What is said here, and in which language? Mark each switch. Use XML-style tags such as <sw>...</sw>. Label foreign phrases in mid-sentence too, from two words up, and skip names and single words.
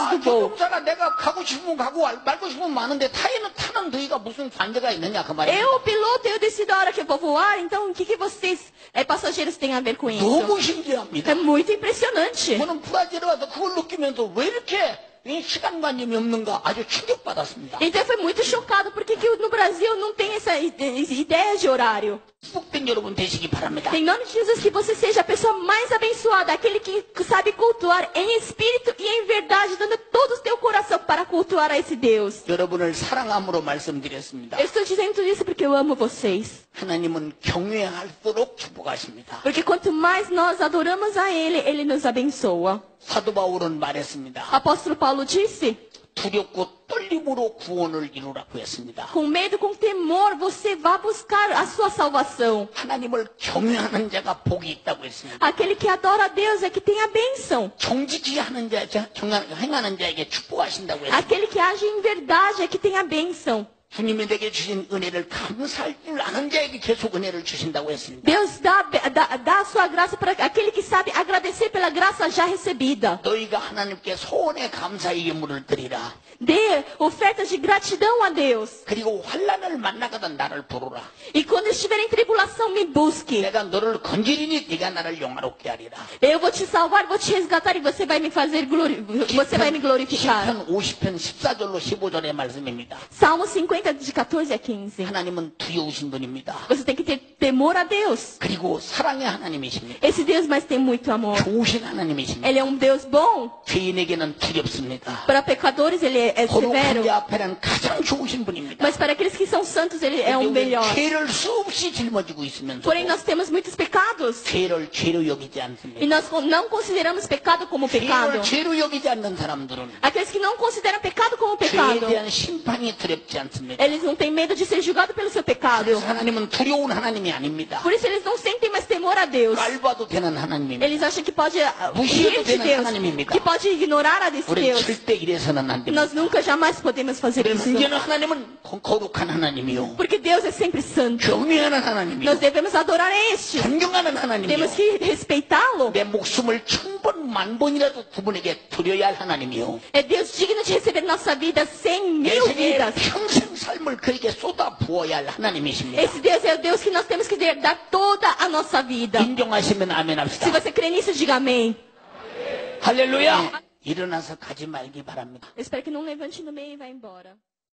<ko>아,</ko> <pt>do voo.</pt> <ko>조종사가 내가 가고 싶으면 가고 말고 싶으면 마는데 타는 너희가 무슨 관계가 있느냐 그 말입니다.</ko> <pt>Eu, piloto, eu decido a hora que eu vou voar, então o que vocês, passageiros, têm a ver com isso?</pt> <ko>너무 신기합니다.</ko> <pt>É muito impressionante.</pt> <ko>저는 브라질에 와서 그걸 느끼면서 왜 이렇게 이 시간관념이 없는가 아주 충격받았습니다.</ko> <pt>Então eu fui muito chocado, porque que no Brasil não tem essa ideia de horário.</pt> <ko>축복된 여러분 되시기 바랍니다.</ko> <pt>Em nome de Jesus, que você seja a pessoa mais abençoada, aquele que sabe cultuar em espírito e em verdade, dando todo o teu coração para cultuar a esse Deus.</pt> <ko>여러분을 사랑함으로 말씀드렸습니다.</ko> <pt>Eu estou dizendo isso porque eu amo vocês.</pt> <ko>하나님은 경외할수록 축복하십니다.</ko> <pt>Porque quanto mais nós adoramos a Ele, Ele nos abençoa.</pt> <ko>사도 바울은 말했습니다.</ko> <pt>Apóstolo Paulo disse:</pt> <ko>두렵고 떨림으로 구원을 이루라고 했습니다.</ko> <pt>com medo, com temor, você vá buscar a sua salvação.</pt> <ko>하나님을 경외하는 자가 복이 있다고 했습니다.</ko> <pt>Aquele que adora a Deus é que tem a bênção.</pt> <ko>정직히 하는 행하는 자에게 축복하신다고 했습니다.</ko> <pt>Aquele que age em verdade é que tem a bênção.</pt> <ko>주님이 내게 주신 은혜를 감사할 줄 아는 자에게 계속 은혜를 주신다고 했습니다.</ko> <pt>Deus dá a sua graça para aquele que sabe agradecer pela graça já recebida.</pt> <ko>너희가 하나님께 소원의 감사의 예물을 드리라.</ko> <pt>Dê ofertas de gratidão a Deus.</pt> <ko>그리고 환난을 만나거든 나를 부르라.</ko> <pt>E quando estiver em tribulação, me busque.</pt> <ko>내가 너를 건지리니 네가 나를 영화롭게 하리라.</ko> <pt>Eu vou te salvar, vou te resgatar e você vai me você vai me glorificar.</pt> <ko>시편 50편 14절로 15절의 말씀입니다.</ko> <pt>Salmo 50, de 14 a 15.</pt> <ko>하나님은 두려우신 분입니다.</ko> <pt>Você tem que ter temor a Deus.</pt> <ko>그리고 사랑의 하나님이십니다.</ko> <pt>Esse Deus, mas tem muito amor.</pt> <ko>좋으신 하나님이십니다.</ko> <pt>Ele é um Deus bom.</pt> <ko>죄인에게는 두렵습니다.</ko> <pt>Para pecadores, ele é severo.</pt> <ko>거룩한 자 앞에는 가장 좋으신 분입니다.</ko> <pt>Mas para aqueles que são santos, ele é um</pt> <ko>우리는</ko> <pt>melhor.</pt> <ko>죄를 수없이 짊어지고 있으면서</ko> <pt>Porém, nós temos muitos pecados.</pt> <ko>죄를 죄로 여기지</ko> <pt>E</pt> <ko>않습니다.</ko> <pt>nós não consideramos pecado como pecado.</pt> <ko>죄를 죄로 여기지 않는 사람들은</ko> <pt>Aqueles que não consideram pecado como</pt> <ko>죄에</ko> <pt>pecado,</pt> <ko>대한 심판이 두렵지 않습니다.</ko> <pt>eles não têm medo de ser julgados pelo seu pecado.</pt> <ko>그래서 하나님은 두려운 하나님이 아닙니다.</ko> <pt>Por isso eles não sentem mais temor a Deus.</pt> <ko>깔봐도 되는 하나님입니다.</ko> <pt>Eles acham que pode</pt> <ko>무시해도</ko> <pt>rir de</pt> <ko>되는</ko> <pt>Deus,</pt> <ko>하나님입니다.</ko> <pt>que pode ignorar a desse</pt> <ko>우리</ko> <pt>Deus.</pt> <ko>절대 이래서는 안 됩니다.</ko> <pt>Nós nunca jamais podemos fazer</pt> <ko>우리</ko> <pt>isso.</pt> <ko>문제는 하나님은 거룩한 하나님이요.</ko> <pt>Porque Deus é sempre santo.</pt> <ko>경외하는 하나님이요.</ko> <pt>Nós devemos adorar a este.</pt> <ko>존경하는 하나님이요.</ko> <pt>Temos que respeitá-lo.</pt> <ko>내 목숨을 1000번, 1000번이라도 그분에게 드려야 할 하나님이요.</ko> <pt>É Deus digno de receber nossa vida 100</pt> <ko>내</ko> <pt>mil</pt> <ko>생에</ko> <pt>vidas.</pt> <ko>평생 삶을 그에게 쏟아 부어야 할 하나님이십니다.</ko> <pt>Esse Deus é o Deus que nós temos que dar toda a nossa vida.</pt> <ko>인정하시면 아멘</ko> <pt>Se</pt> <ko>합시다.</ko> <pt>você crê nisso, diga amém.</pt> <ko>할렐루야. 일어나서 가지 말기 바랍니다. Eu espero que não levante no meio e vá embora.</ko>